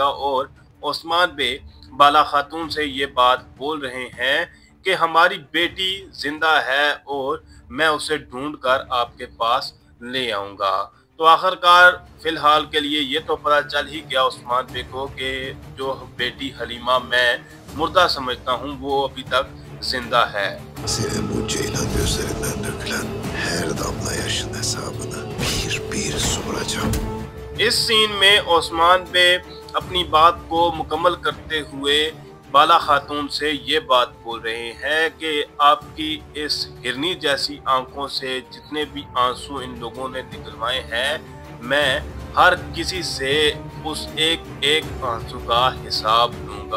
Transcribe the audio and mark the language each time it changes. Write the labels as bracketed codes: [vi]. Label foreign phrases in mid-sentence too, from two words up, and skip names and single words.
[ur] اور عثمان بے بالا خاتون سے یہ بات بول رہے ہیں کہ ہماری بیٹی زندہ ہے اور میں اسے ڈھونڈ کر آپ کے پاس لے آؤں گا. تو آخرکار فی الحال کے لیے یہ تو پتا چل ہی گیا عثمان بے کو کہ جو بیٹی حلیمہ میں مردہ سمجھتا ہوں وہ ابھی تک زندہ ہے. [tr] Senin bu ceylan gözlerinden dökülen her damla yaşın hesabını bir soracağım. [ur] اس سین میں عثمان بے اپنی بات کو مکمل کرتے ہوئے بالا خاتون سے یہ بات بول رہے ہیں کہ آپ کی اس ہرنی جیسی آنکھوں سے جتنے بھی آنسو ان لوگوں نے نکلوائے ہیں، میں ہر کسی سے اس ایک ایک آنسو کا حساب لوں گا.